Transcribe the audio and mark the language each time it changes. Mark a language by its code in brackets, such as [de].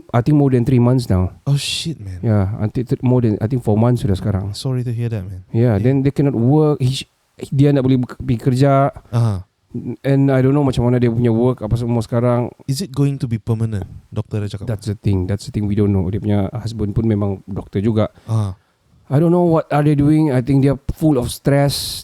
[en] I think more than 3 months now. Oh shit, man. Yeah, until more than 4 months [ms] sudah sekarang. [en] Sorry to hear that, man. Yeah, then they cannot work. [ms] Dia tak boleh pergi kerja. [en] And I don't know [ms] macam mana dia punya work apa semua sekarang. [en] Is it going to be permanent? [ms] Doktor dah cakap. [en] That's the thing we don't know. [ms] Dia punya husband pun memang doktor juga. [en] I don't know what are they doing. I think dia full of stress.